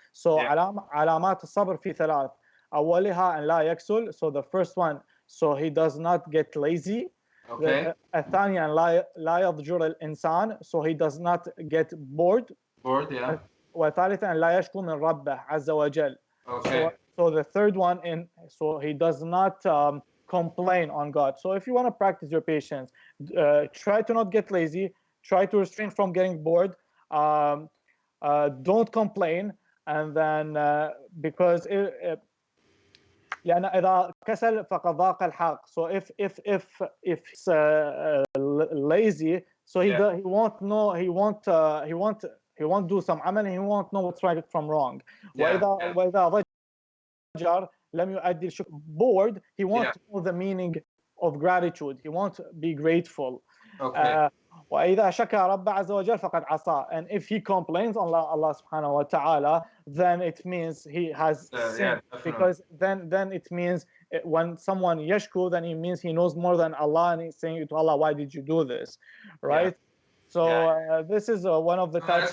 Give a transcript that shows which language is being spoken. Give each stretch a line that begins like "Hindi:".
Arabic: So علامات الصبر في 3. أولها أن لا يكسل.
English: So the first one, so he does not get lazy. Okay.
Arabic: الثانية أن لا يضجر الإنسان.
English: So he does not get bored. Yeah.
Arabic: وثالثا أن لا يشكو من ربه عز وجل.
English: Okay. So the third one, so he does not complain on God. So if you want to practice your patience, try to not get lazy. Try to refrain from getting bored. Don't complain, and then because
Arabic: لأن إذا كسل فقد ضاق الحق.
English: So if it's lazy, so he won't know, he won't do some amal, and he won't know what's right from wrong.
Arabic: وإذا ضجر لم يؤدي الشكر.
English: Bored, he won't know the meaning of gratitude. He won't be grateful. Okay.
Arabic: وإذا شكر رب عز وجل فقد عصى.
English: And if he complains on Allah subhanahu wa ta'ala, then it means he has sinned, because then it means when someone yashku, then it means he knows more than Allah, and he's saying to Allah, why did you do this, right? So this is one of the types.